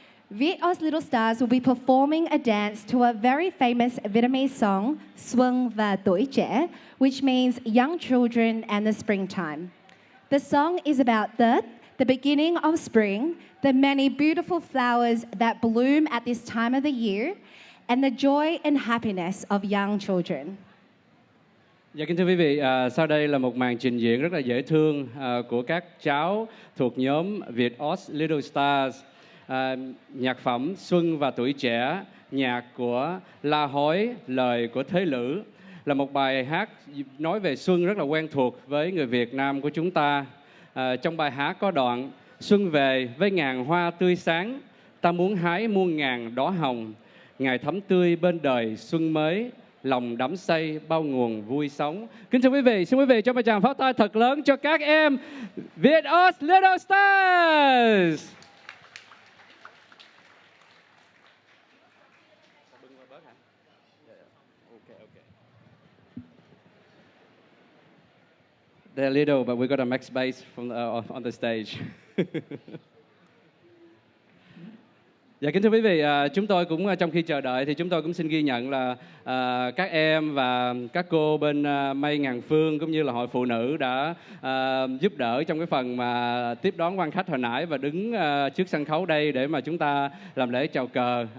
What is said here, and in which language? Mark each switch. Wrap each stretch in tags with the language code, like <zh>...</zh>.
<en>Viet Oz Little Stars will be performing a dance to a very famous Vietnamese song, Xuân và Tuổi Trẻ, which means young children and the springtime. The song is about Tết, the beginning of spring, the many beautiful flowers that bloom at this time of the year, and the joy and happiness of young children.</en> <vi>Dạ kính thưa quý vị, sau đây là một màn trình diễn rất là dễ thương của các cháu thuộc nhóm Viet Oz Little Stars, nhạc phẩm Xuân và Tuổi Trẻ, nhạc của La Hối, lời của Thế Lữ. là một bài hát nói về xuân rất là quen thuộc với người Việt Nam của chúng ta. Trong bài hát có đoạn: xuân về với ngàn hoa tươi sáng, ta muốn hái muôn ngàn đóa hồng. Ngày thắm tươi bên đời xuân mới, lòng đắm say bao nguồn vui sống. Kính thưa quý vị, xin quý vị cho một tràng pháo tay thật lớn cho các em Việt Us Little Stars.</vi> <en>They're little, but we got a max space from on the stage.</en> <vi>Dạ, kính thưa quý vị, chúng tôi cũng trong khi chờ đợi thì chúng tôi cũng xin ghi nhận là các em và các cô bên May Ngàn Phương cũng như là Hội Phụ Nữ đã giúp đỡ trong cái phần mà tiếp đón quan khách hồi nãy và đứng trước sân khấu đây để mà chúng ta làm lễ chào cờ.</vi>